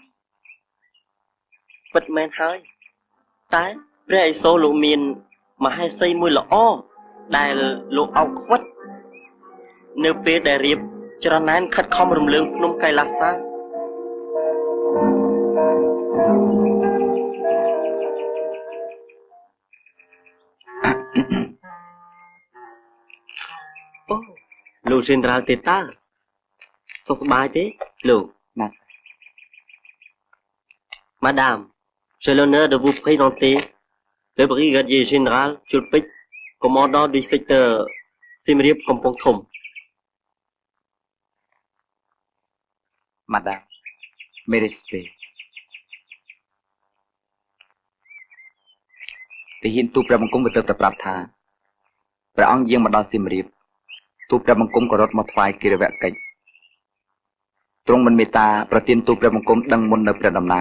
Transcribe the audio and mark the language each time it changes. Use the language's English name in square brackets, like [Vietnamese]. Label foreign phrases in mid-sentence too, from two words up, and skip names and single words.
[Khmer] ពិតមែនហើយតែព្រះឥសូរលោកមានមហេសីមួយល្អដែលលោកអោបខ្វិតនៅពេលដែលរៀបច្រណែនខិតខំរំលើងភ្នំកៃឡាសា អូលោក General ទេតាសុខសប្បាយទេលោក [French] Madame j'ai l'honneur de vous présenter le brigadier général Chulpich commandant du secteur Siem Reap កំពង់ធំ Madame mes respects [Khmer] ទាហានទូព្រះបង្គំក៏ទៅប្រាប់ថាព្រះអង្គយាងមកដល់សៀមរាបទូព្រះបង្គំក៏រត់មកថ្វាយគិរវកិច្ចទ្រង់មិនមេត្តាប្រទានទូព្រះបង្គំដឹងមុននៅព្រះដំណើរ